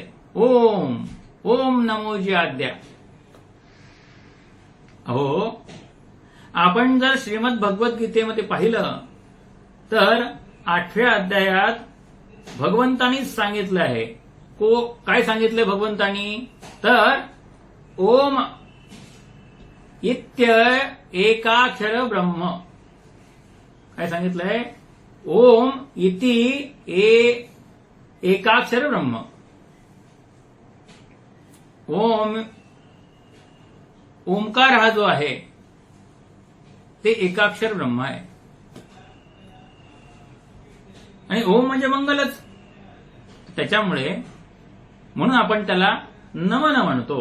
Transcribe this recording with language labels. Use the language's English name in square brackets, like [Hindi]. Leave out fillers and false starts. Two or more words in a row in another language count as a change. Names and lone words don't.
[Marathi] ओम ओम नमोजी आद्या. अहो, आपण जर श्रीमद भगवद्गीतेमध्ये पाहिलं तर 8व्या अध्यायात भगवंतानीच सांगितलं आहे. काय सांगितलंय भगवंतानी? [Sanskrit] तर ओम इत्य एकाक्षर ब्रह्म. [Marathi] काय सांगितलंय? [Sanskrit] ओम इति एकाक्षर ब्रह्म. [Marathi] ओमकार हा जो आहे ते एकाक्षर ब्रह्म आहे. आणि ओम म्हणजे मंगलच. त्याच्यामुळे म्हणून आपण त्याला नमन म्हणतो.